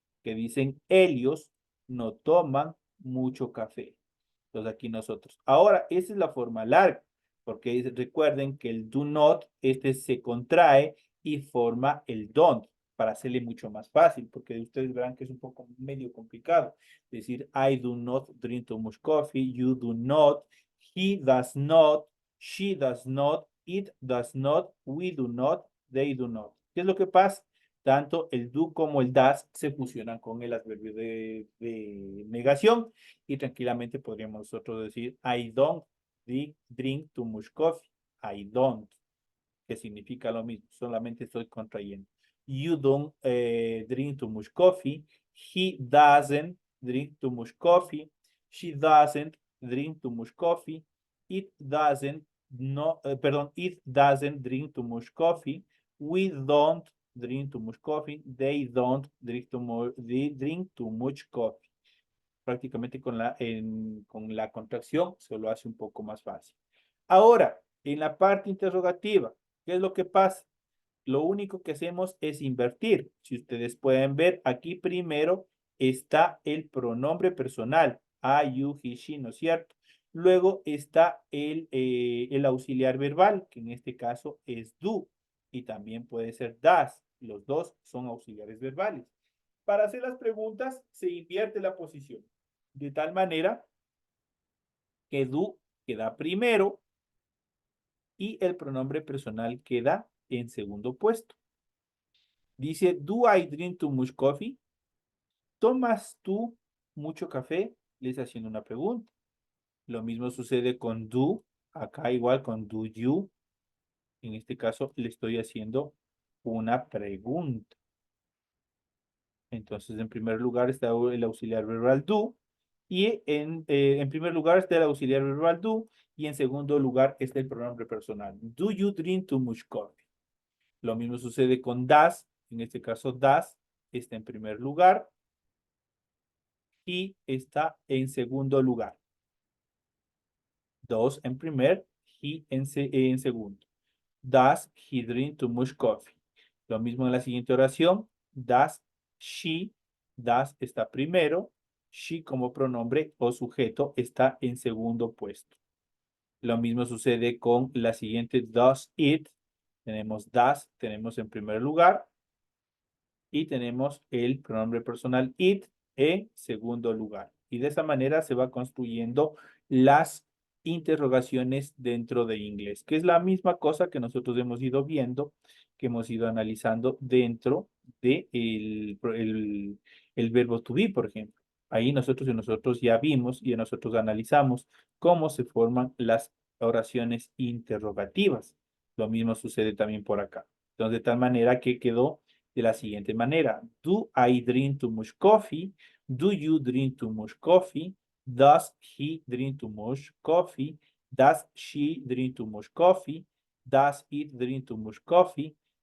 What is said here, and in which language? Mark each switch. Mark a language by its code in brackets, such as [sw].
[es] Que dicen ellos no toman mucho café. Entonces aquí nosotros. Ahora, esa es la forma larga, porque recuerden que el do not, este se contrae y forma el don't, para hacerle mucho más fácil, porque ustedes verán que es un poco medio complicado. [en] Decir, I do not drink too much coffee, you do not, he does not, she does not, it does not, we do not, they do not. [es] ¿Qué es lo que pasa? Tanto el do como el das se fusionan con el adverbio de negación y tranquilamente podríamos nosotros decir [en] I don't drink too much coffee. I don't, [es] que significa lo mismo, solamente estoy contrayendo. [en] You don't drink too much coffee. He doesn't drink too much coffee. She doesn't drink too much coffee. It doesn't it doesn't drink too much coffee. We don't drink too much coffee. They don't drink too much coffee. [es] Prácticamente con la contracción se lo hace un poco más fácil. Ahora, en la parte interrogativa, ¿qué es lo que pasa? Lo único que hacemos es invertir. Si ustedes pueden ver, aquí primero está el pronombre personal, [en] I, you, he, she, [es] ¿no es cierto? Luego está el auxiliar verbal, que en este caso es do, y también puede ser does. Los dos son auxiliares verbales. Para hacer las preguntas, se invierte la posición, de tal manera que do queda primero y el pronombre personal queda en segundo puesto. [en] Dice, do I drink too much coffee? [es] ¿Tomas tú mucho café? Le está haciendo una pregunta. Lo mismo sucede con do, acá igual con do you. En este caso le estoy haciendo una pregunta. Entonces, en primer lugar está el auxiliar verbal do. Y en primer lugar está el auxiliar verbal do. Y en segundo lugar está el pronombre personal. [en] Do you drink too much coffee? [es] Lo mismo sucede con does. En este caso, does está en primer lugar y está en segundo lugar. Does en primer, he en segundo. [en] Does he drink too much coffee? [es] Lo mismo en la siguiente oración. Does she, does está primero. She como pronombre o sujeto está en segundo puesto. Lo mismo sucede con la siguiente. [en] Does it. [es] Tenemos does, tenemos en primer lugar. Y tenemos el pronombre personal it en segundo lugar. Y de esa manera se va construyendo las interrogaciones dentro de inglés, que es la misma cosa que nosotros hemos ido viendo, que hemos ido analizando dentro de el verbo to be, por ejemplo. Ahí nosotros ya vimos y nosotros analizamos cómo se forman las oraciones interrogativas. Lo mismo sucede también por acá. Entonces, de tal manera que quedó de la siguiente manera. [en] Do I drink too much coffee? Do you drink too much coffee? Does he drink too much coffee? Does she drink too much coffee? Does it drink too much coffee?